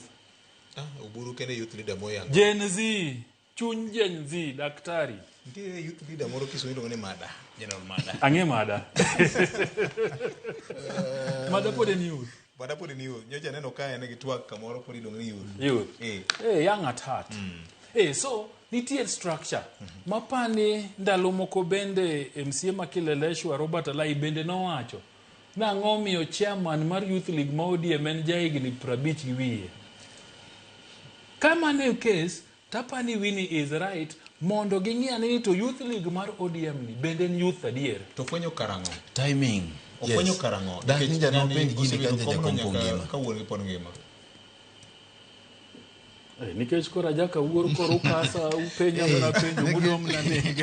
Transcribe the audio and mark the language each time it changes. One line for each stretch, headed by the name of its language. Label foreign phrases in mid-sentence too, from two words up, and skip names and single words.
Luo (Kenya and Tanzania): Uburu kene
English: youth leader
Luo (Kenya and Tanzania): moyanga. Gen Z, chuny Gen Z, daktari. Ndiye
English: youth leader
Luo (Kenya and Tanzania): moro Kisumu ni Mada, General Mada. Ang'e Mada. Mada podi ni youth. Mada podi ni youth. Nyocha neno ka ene gitwak kamoro podi dong ni youth. Youth.
English: Young at heart.
Luo (Kenya and Tanzania): So nitie structure mapani ndalo moko bende MCA makileleshwa Robert Alai bende nowacho na ng'omiyo chairman mar Youth League ma ODM en jahigni 50 gi wiye. Kama ne case tapani
English: Winnie is right
Luo (Kenya and Tanzania): mondo ging'e ni to Youth League mar ODM ni bende en youth adier to fwenyo karango timing ofwenyo karango dakni jano penj gini kanje jakompo ngima kawuono pon ngima nikech kora jaka wuor koro kasa upenya na penjo mudom na nega